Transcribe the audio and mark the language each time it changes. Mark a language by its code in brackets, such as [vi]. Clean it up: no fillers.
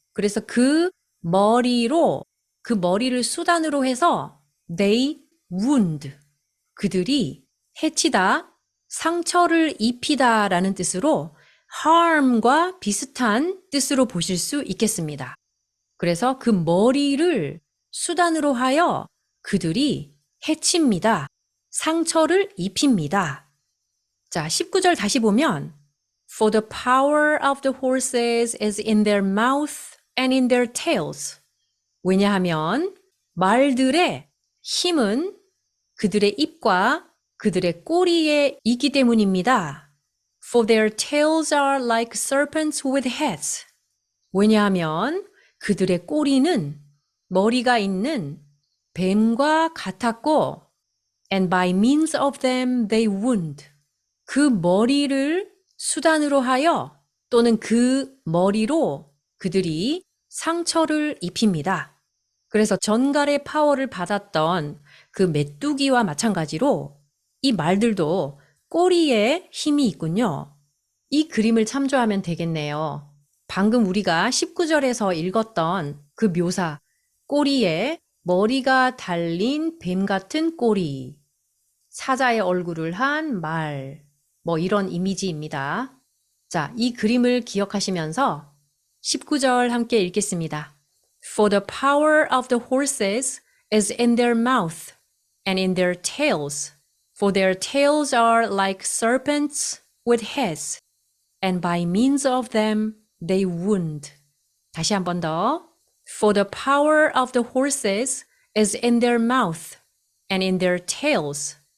[ko] 그래서 그 머리를 수단으로 해서 [en] they wound, [ko] 그들이 해치다, 상처를 입히다 라는 뜻으로 harm과 비슷한 뜻으로 보실 수 있겠습니다. 그래서 그 머리를 수단으로 하여 그들이 해칩니다. 상처를 입힙니다. 자, 19절 다시 보면 [en] For the power of the horses is in their mouth and in their tails. [ko] 왜냐하면 말들의 힘은 그들의 입과 그들의 꼬리에 있기 때문입니다. [en] For their tails are like serpents with heads. [ko] 왜냐하면 그들의 꼬리는 머리가 있는 뱀과 같았고 [en] and by means of them they wound. [ko] 그 머리를 수단으로 하여 또는 그 머리로 그들이 상처를 입힙니다. 그래서 전갈의 파워를 받았던 그 메뚜기와 마찬가지로 이 말들도 꼬리에 힘이 있군요. 이 그림을 참조하면 되겠네요. 방금 우리가 19절에서 읽었던 그 묘사, 꼬리에 머리가 달린 뱀 같은 꼬리, 사자의 얼굴을 한 말, 뭐 이런 이미지입니다. 자, 이 그림을 기억하시면서 19절 함께 읽겠습니다. [en] For the power of the horses is in their mouth and in their tails. For their tails are like serpents with heads, and by means of them they wound. [ko] 다시 한 번 더. [en] For the power of the horses is in their mouth and in their tails.